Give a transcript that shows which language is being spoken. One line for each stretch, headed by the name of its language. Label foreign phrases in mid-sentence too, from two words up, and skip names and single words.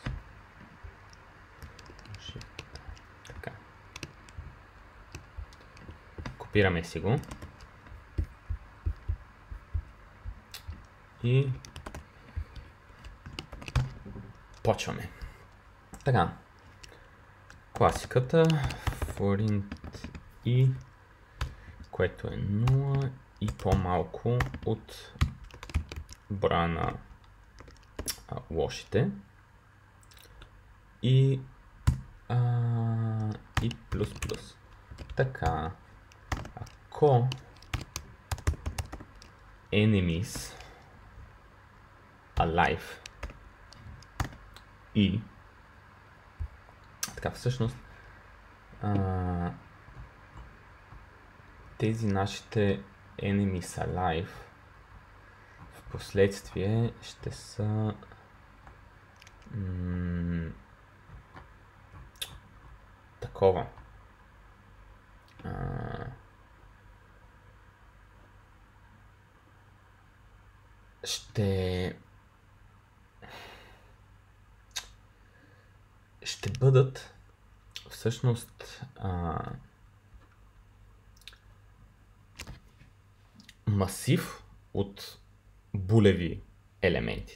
Bulgarian: Така. Копираме си го. И почваме. Така. Класиката
English: for int i,
Bulgarian: което е 0 и по-малко от броя на лошите. И плюс плюс. Така. Ако
English: enemies alive
Bulgarian: и така, всъщност тези нашите
English: enemies alive
Bulgarian: в последствие ще са такова. Ще бъдат всъщност масив от булеви елементи.